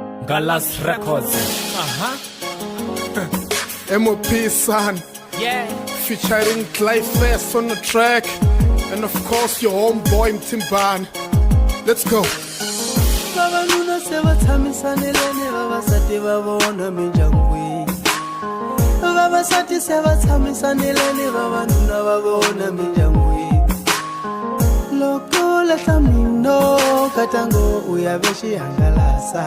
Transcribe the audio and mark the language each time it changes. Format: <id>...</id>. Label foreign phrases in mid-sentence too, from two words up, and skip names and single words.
<en>Galas Records. MOP son. Yeah. Featuring Clive Fest on the track. And of course your homeboy Mtimban. Let's go.</en> <ts>Vavanuna se va tshamisanelene vavasati va vona mindyangwini. Vavasati se va tshamisanelene vavanuna va vona mindyangwini. Loko lahla mino katango u ya ve xihangalasa.</ts>